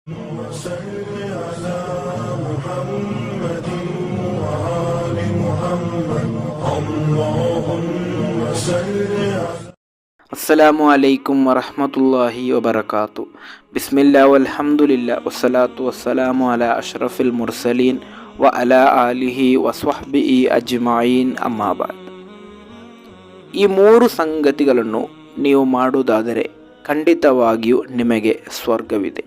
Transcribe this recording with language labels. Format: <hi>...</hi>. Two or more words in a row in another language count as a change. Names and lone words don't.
<ar>وصل على محمد وآل محمد اللهم صل على السلام عليكم ورحمة الله وبركاته. بسم الله والحمد لله والصلاة والسلام على أشرف المرسلين وعلى آله وصحبه أجمعين أما بعد.</ar> <kn>ಈ ಮೂರು ಸಂಗತಿಗಳನ್ನು ನೀವು ಮಾಡುವುದಾದರೆ ಖಂಡಿತವಾಗಿಯೂ ನಿಮಗೆ ಸ್ವರ್ಗವಿದೆ.</kn>